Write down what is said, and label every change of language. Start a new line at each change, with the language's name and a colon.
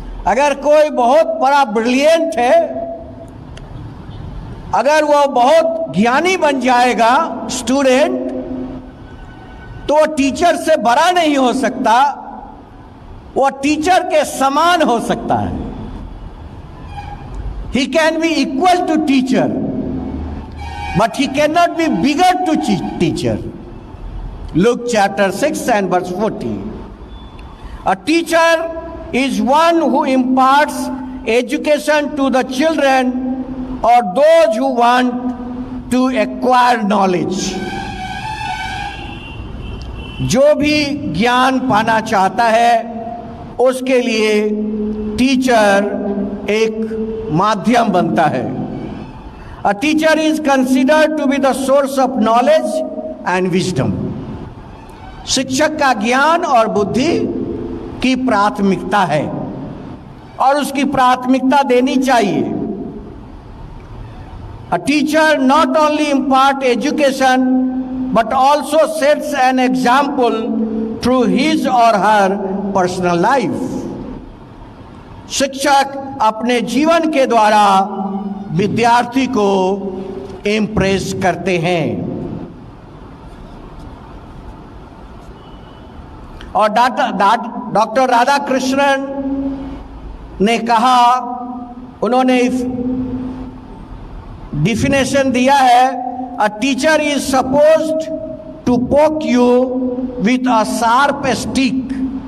Hindi: अगर कोई बहुत बड़ा ब्रिलियंट है, अगर वह बहुत ज्ञानी बन जाएगा स्टूडेंट, तो वह टीचर से बड़ा नहीं हो सकता, वह टीचर के समान हो सकता है।
English: He can be equal to teacher, but he cannot be bigger to teacher. Luke chapter 6 and verse 40. A teacher is one who imparts education to the children or those who want to acquire knowledge.
Hindi: जो भी ज्ञान पाना चाहता है उसके लिए teacher एक माध्यम बनता है।
English: A teacher is considered to be the source of knowledge and wisdom.
Hindi: शिक्षक का ज्ञान और बुद्धि की प्राथमिकता है और उसकी प्राथमिकता देनी चाहिए।
English: A teacher not only impart education but also sets an example through his or her personal life.
Hindi: शिक्षक अपने जीवन के द्वारा विद्यार्थी को इम्प्रेस करते हैं। और डॉक्टर राधाकृष्णन ने कहा, उन्होंने डिफिनेशन दिया है,
English: A teacher is supposed to poke you with a sharp stick.